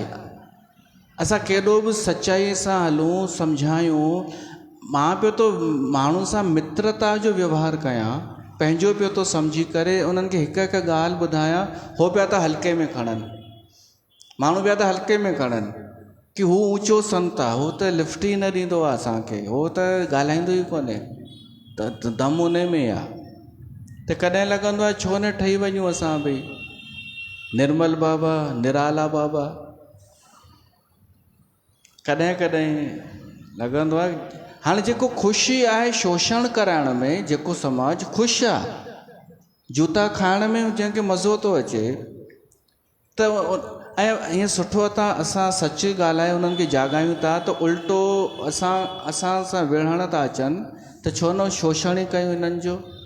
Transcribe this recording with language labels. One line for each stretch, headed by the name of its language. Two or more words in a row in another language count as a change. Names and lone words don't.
Sindhi: असां केॾो बि सचाईअ सां हलूं, सम्झायूं, मां पियो थो माण्हुनि सां मित्रता जो व्यवहार कयां, पंहिंजो पियो थो सम्झी करे उन्हनि खे हिकु हिकु ॻाल्हि ॿुधायां, हो पिया था हल्के में खणनि, माण्हू पिया था हल्के में खणनि कि हू ऊचो संत आहे, हू त लिफ्ट ई न ॾींदो आहे असांखे, हो त ॻाल्हाईंदो ई कोन्हे, त दम उन में आहे। त कॾहिं लॻंदो आहे छो न ठही वञूं असां बि निर्मल बाबा, निराला बाबा। कॾहिं कॾहिं लॻंदो आहे हाणे जेको ख़ुशी आहे शोषण कराइण में, जेको समाज ख़ुशि आहे जूता खाइण में, जंहिंखे मज़ो थो अचे, त ऐं ईअं सुठो असां सच ॻाल्हाए उन्हनि खे जाॻायूं था, त उल्टो असां सां विढ़ण था अचनि, त छो न शोषण ई कयूं हिननि जो।